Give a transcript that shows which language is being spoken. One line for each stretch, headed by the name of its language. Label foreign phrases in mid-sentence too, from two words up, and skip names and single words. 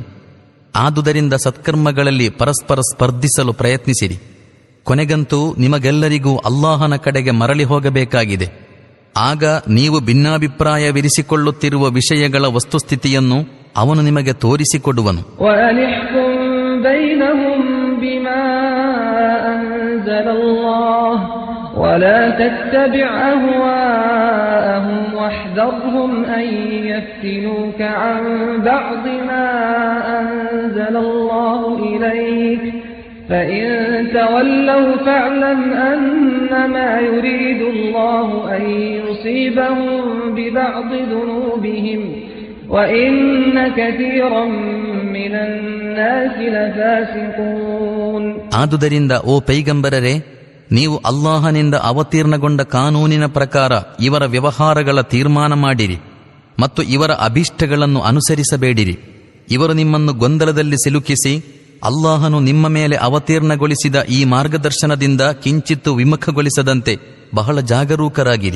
Kannada: ಆದುದರಿಂದ ಸತ್ಕರ್ಮಗಳಲ್ಲಿ ಪರಸ್ಪರ ಸ್ಪರ್ಧಿಸಲು ಪ್ರಯತ್ನಿಸಿರಿ. ಕೊನೆಗಂತೂ ನಿಮಗೆಲ್ಲರಿಗೂ ಅಲ್ಲಾಹನ ಕಡೆಗೆ ಮರಳಿ ಹೋಗಬೇಕಾಗಿದೆ. ಆಗ ನೀವು ಭಿನ್ನಾಭಿಪ್ರಾಯವಿರಿಸಿಕೊಳ್ಳುತ್ತಿರುವ ವಿಷಯಗಳ ವಸ್ತುಸ್ಥಿತಿಯನ್ನು ಅವನು ನಿಮಗೆ ತೋರಿಸಿಕೊಡುವನು.
Arabic: ولا تتبع أهواءهم واحذرهم أن يفتنوك عن بعض ما أنزل الله إليك فإن تولوا فاعلم أنما يريد الله أن يصيبهم ببعض ذنوبهم وإن كثيرا من الناس لفاسقون.
Kannada: ಆದುದರಿಂದ ಓ ಪೈಗಂಬರರೇ, ನೀವು ಅಲ್ಲಾಹನಿಂದ ಅವತೀರ್ಣಗೊಂಡ ಕಾನೂನಿನ ಪ್ರಕಾರ ಇವರ ವ್ಯವಹಾರಗಳ ತೀರ್ಮಾನ ಮಾಡಿರಿ ಮತ್ತು ಇವರ ಅಭೀಷ್ಟಗಳನ್ನು ಅನುಸರಿಸಬೇಡಿರಿ. ಇವರು ನಿಮ್ಮನ್ನು ಗೊಂದಲದಲ್ಲಿ ಸಿಲುಕಿಸಿ ಅಲ್ಲಾಹನು ನಿಮ್ಮ ಮೇಲೆ ಅವತೀರ್ಣಗೊಳಿಸಿದ ಈ ಮಾರ್ಗದರ್ಶನದಿಂದ ಕಿಂಚಿತ್ತು ವಿಮುಖಗೊಳಿಸದಂತೆ ಬಹಳ ಜಾಗರೂಕರಾಗಿರಿ.